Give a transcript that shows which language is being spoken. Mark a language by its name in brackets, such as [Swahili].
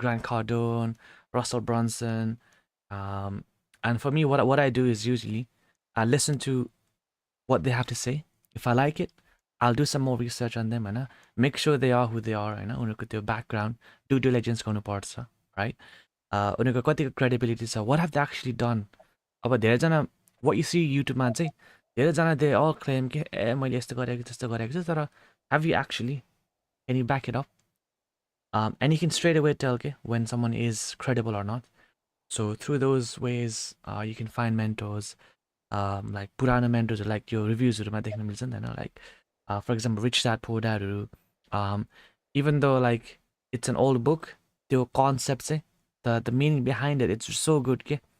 [English] Grant Cardone, Russell Brunson. Um, and for me, what I do is usually I listen to what they have to say. If I like it, I'll do some more research on them and make sure they are who they are, their background, due diligence गर्नुपर्छ, right? [Nepali] उनीहरूको कतिको credibility छ, [English] what have they actually done? [Nepali] अब धेरैजना [English] what you see [Nepali] YouTubeमा चाहिँ धेरैजना [English] they all claim [Nepali] कि मैले यस्तो गरेको त्यस्तो गरेको छु, तर [English] have you actually? Can you back it up? And you can straight away tell when someone is credible or not. So through those ways, you can find mentors. Like पुरानो mentors like your reviews- [Nepali] हरुमा देख्न मिल्छ नि हैन, [English] like for example Rich Dad Poor Dad-हरु, even though like it's an old book, the concepts, the meaning behind it, it's so good, okay?